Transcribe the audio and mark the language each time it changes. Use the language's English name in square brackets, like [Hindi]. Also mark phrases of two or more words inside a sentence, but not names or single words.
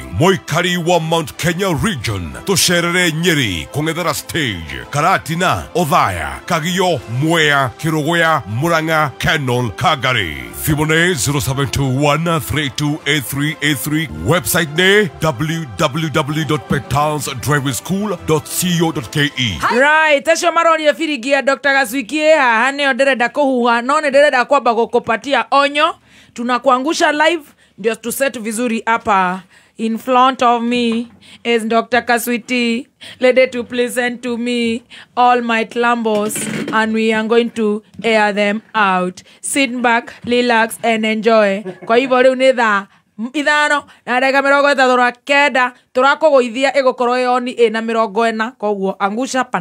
[Kikuyu] Mũikari wa Mount Kenya region tũcerere Nyeri, Kũng'ethera stage, Karatina, Othaya, Kagio, Mwea, Kĩrũgũya, Murang'a, Kenol, Kagari. Thimũ nĩ 0721328383. Website nĩ www.petansdrivingschool.co.ke. Right, acio maroria firingi ya Dr. Gacwiki haha nĩyo ndĩrenda kũhuha no nĩ ndĩrenda kwamba gũkũpatia onyo. [Swahili] Tunakuangusha live ndio tu set vizuri hapa. [English] In front of me is Dr. Kaswiti, ready to present to me all my Lambos, and we are going to air them out. Sit back, relax, and enjoy. [Swahili] Kwa hivyo [Kikuyu] rĩu nĩ thaa ithano na ndagĩka 39 turakũgũithia ĩgũkorwo yoni ĩna 40, koguo angusha